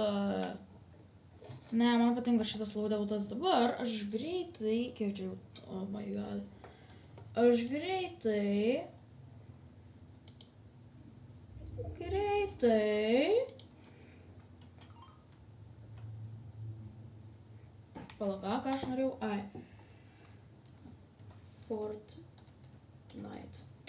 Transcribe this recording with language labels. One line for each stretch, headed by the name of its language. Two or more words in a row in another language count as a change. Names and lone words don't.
Lithuanian: Ne, man patinka šitas laudautas dabar. Aš greitai... Kiek čia jau...
English: Oh my god.
Lithuanian: Aš greitai... Pala, ką aš norėjau? Ai. Fortnite.